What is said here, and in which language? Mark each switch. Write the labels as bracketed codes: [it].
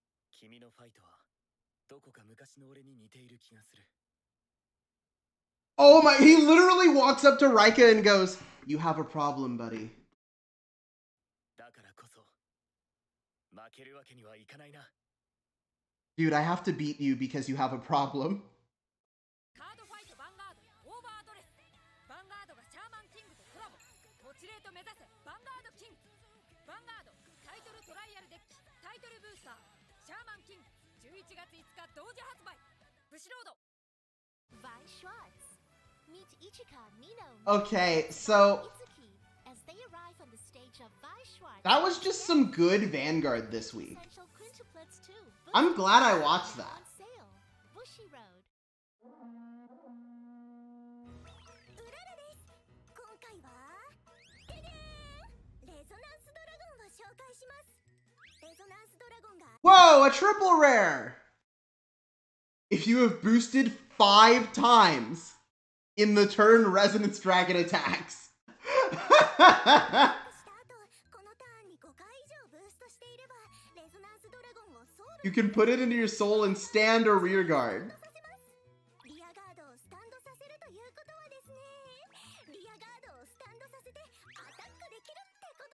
[ja] 君のファイトはどこか昔の俺に似ている気がする。 [en] Oh my, he literally walks up to Rika and goes, "You have a problem, buddy." [ja] だからこそ負けるわけにはいかないな。 [en] Dude, I have to beat you because you have a problem. [ja] カードファイトヴァンガードオーバードレス。ヴァンガードがシャーマンキングとコラボ。モチレート目指せヴァンガードキング。ヴァンガードタイトルトライアルデッキタイトルブースターシャーマンキング11月5日同時発売。ブシロード。 [en] Vi Schwartz. Meet Ichika, Nino. Okay, so Itsuki as they arrive on the stage of Vi Schwartz. that was just some good Vanguard this week. Essential quintuplets too. I'm glad I watched that. On sale. Bushi Road. [ja] うららです。今回はででーん、レゾナンスドラゴンを紹介します。レゾナンスドラゴンが [en] Whoa, a triple rare! If you have boosted 5 times in the turn Resonance Dragon attacks. [ja] した後、このターンに5回以上ブーストしていれば、レゾナンスドラゴンをソウル [en] You can put it into your soul and stand or rear guard. [ja] させます。リアガードをスタンドさせるということはですね、リアガードをスタンドさせてアタックできるってこと。